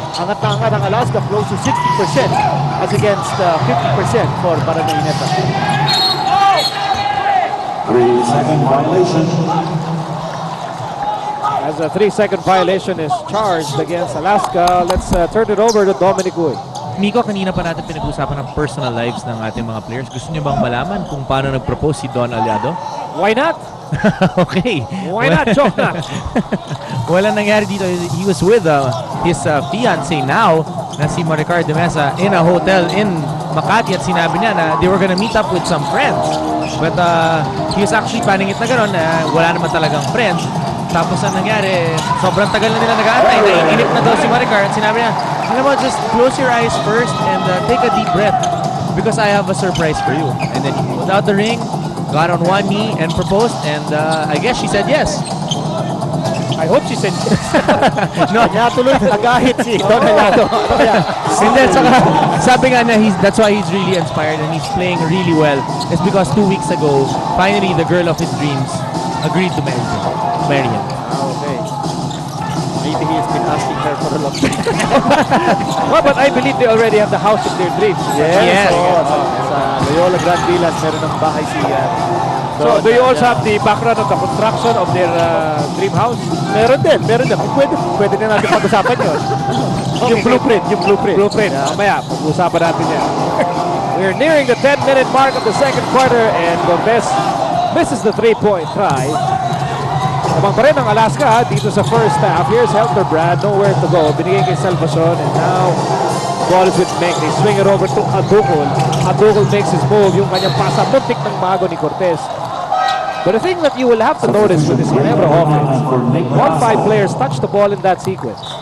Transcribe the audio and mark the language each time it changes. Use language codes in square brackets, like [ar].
[tl] Angat na angat ang Alaska, [en] close to 60% as against 50% for Barangay Ginebra. 3-second violation. As a 3-second violation is charged against Alaska, let's turn it over to Dominic Uy. [tl] Miko, kanina pa natin pinag-usapan ang personal lives ng ating mga players. Gusto niyo bang malaman kung paano nag-propose si Don Aliado? [en] Why not? Okay. Why not? Joke not. [tl] Walang nangyari dito. [en] He was with his fiancé now na si Maricar de Mesa in a hotel in Makati [tl] at sinabi niya na [en] they were gonna meet up with some friends. But he was actually planning it [tl] na gano'n na wala naman talagang [en] friends. [tl] Tapos ang nangyari, sobrang tagal na nila nag-aantay. Naiinip na daw si Maricar at sinabi niya, alam mo, [en] just close your eyes first and take a deep breath because I have a surprise for you. And then he pulled out the ring, got on one knee and proposed, and I guess she said yes. I hope she said yes. [tl] No, kaya tuloy nagahit si Don Aliado. [en] And then [tl] sabi nga na [en] that's why he's really inspired and he's playing really well. It's because 2 weeks ago, finally the girl of his dreams agreed to marry him. Okay. Maybe he's been asking her for a long time. Well, but I believe they already have the house of their dreams. Yes. [tl] Sa Loyola Grand Villas, meron ng bahay si [en] So, do you also have the background of the construction of their dream house? [tl] Meron din. Pwede na natin pag-usapan yun. Yung blueprint. Blueprint. Mamaya, pag-usapan natin yan. [en] We're nearing the 10-minute mark of the second quarter and Cortez misses the 3-point try. [tl] Lamang pa rin ang Alaska dito sa first half. [en] Here's Helterbrand, nowhere to go. [tl] Binigay kay [en] Salvacion and now ball is with Menk. They swing it over to Adukol. Adukol makes his move. [tl] Yung kanyang pasa, muntik ng mago ni Cortez. [en] But the thing that you will have to notice with this Ginebra offense, all 5 players touch the ball in that sequence.